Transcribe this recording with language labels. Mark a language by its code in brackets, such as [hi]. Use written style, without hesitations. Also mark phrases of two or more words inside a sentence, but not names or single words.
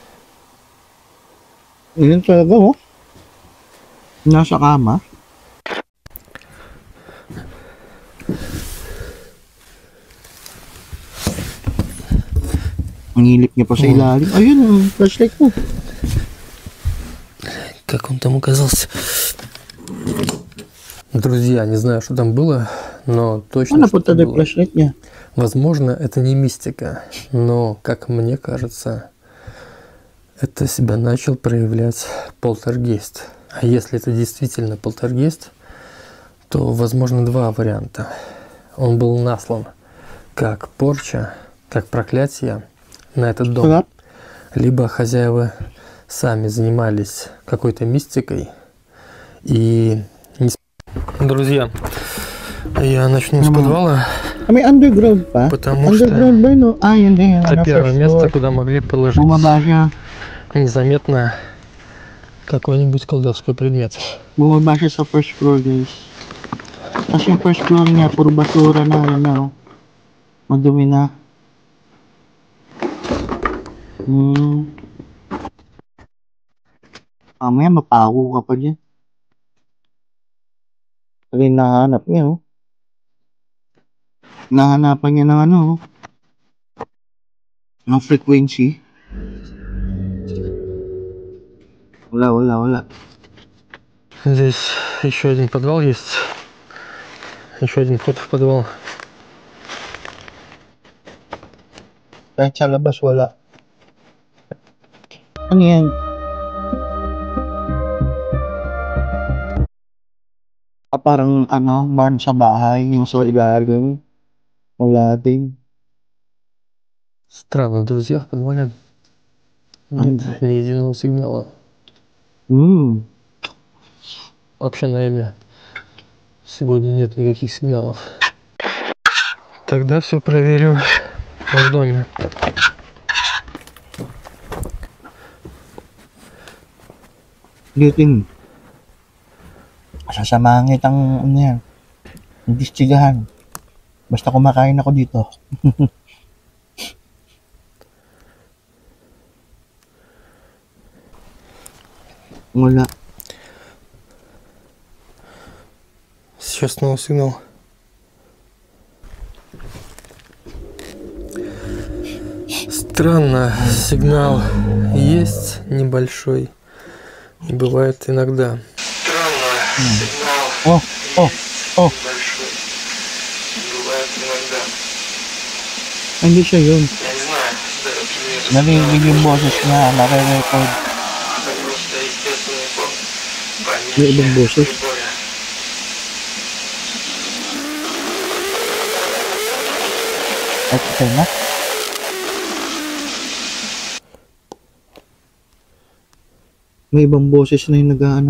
[tl] Yun talaga oh. Nasa kama. Ang hilip niya pa sa ilalim. Ayun, yung flashlight mo. [ru] Как он там оказался? Друзья, не знаю, что там было, но точно что-то было. [tl] Flashlight niya. [ru] Возможно, это не мистика, но, как мне кажется, это себя начал проявлять полтергейст. А если это действительно полтергейст, то возможно два варианта. Он был наслан как порча, как проклятие на этот дом. Либо хозяева сами занимались какой-то мистикой и... Друзья, я начну с подвала. [tl] А may underground pa? [ru] Потому [tl] underground [ru] что [tl] ba, no? Yun din. [ru] это первое место, куда могли положить [tl] Bumaba siya. [ru] незаметно какой-нибудь колдовской предмет. [tl] Bumaba siya sa [en] first floor, [tl] guys. Tapos yung [en] first floor [tl] niya, puro basura na, yun na, oh. Madumi na. Mamaya mapaho ka pa dyan. Kasi nahanap niya, oh. Nahanapan niya ng ano, oh. Ng frequency. Wala. [ru] Здесь еще один подвал есть. Еще один вход в подвал. [tl] Kahit sa labas, wala. Ano yan? Parang ano, barn sa bahay, yung sa ilalim. Wala din. [ru] Странно, друзья, в подвале нет ни единого сигнала. Вообще, наверное, сегодня нет никаких сигналов. Тогда все проверю в доме. [tl] Giting. Sasamahan kitang ano yan. Investigahan. Basta kumakain ako dito. Wala. [ru] Сейчас снова сигнал. Странно, сигнал есть небольшой. И бывает иногда. Странно, сигнал большой. Бывает иногда. [tl] Hindi siya yun. [ru] Я не знаю, [tl] Narinig yung boses niya, nare-record. [ru] просто естественный фон [tl] Yung ibang boses. [ru] прибора. [tl] At ito na. May ibang boses na yung nag-ano.